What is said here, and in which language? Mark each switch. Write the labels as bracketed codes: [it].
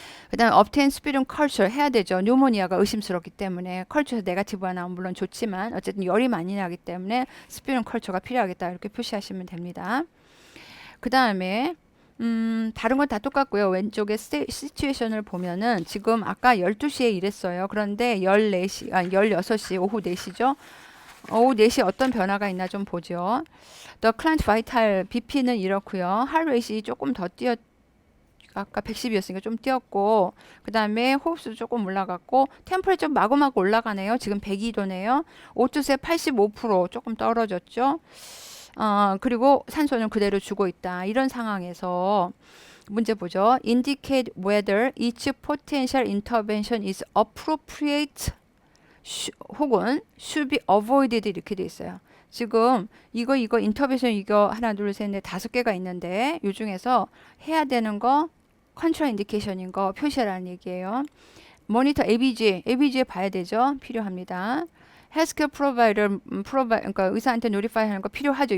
[ko] 그 다음에 [en] obtain sputum culture [ko] 해야 되죠. 뉴모니아가 의심스럽기 때문에 컬처에서 네거티브가 나오면 물론 좋지만 어쨌든 열이 많이 나기 때문에 sputum culture가 필요하겠다 이렇게 표시하시면 됩니다. 그 다음에 다른 건 다 똑같고요. 왼쪽에 시츄에이션을 보면은 지금 아까 12시에 일했어요. 그런데 16시 오후 4시죠. 오후 4시에 어떤 변화가 있나 좀 보죠. [en] The client vital BP는 [ko] 이렇고요. [en] heart rate이 [ko] 조금 더 아까 110이었으니까 좀 뛰었고, 그 다음에 호흡수도 조금 올라갔고, 템퍼레처 마구마구 올라가네요. 지금 102도네요. O2세 85% 조금 떨어졌죠. 그리고 산소는 그대로 주고 있다. 이런 상황에서 문제 보죠. [en] Indicate whether each potential intervention is appropriate [ko] 혹은 [en] should be avoided [ko] 이렇게 돼 있어요. 지금 이거 인터벤션 이거 하나 둘 셋 넷 다섯 개가 있는데 이 중에서 해야 되는 거 컨트라 인디케이션인 거 표시하라는 얘기예요. 모니터 ABG에 봐야 되죠. 필요합니다. 헬스케어 그러니까 의사한테 노리파이 하는 거 필요하죠.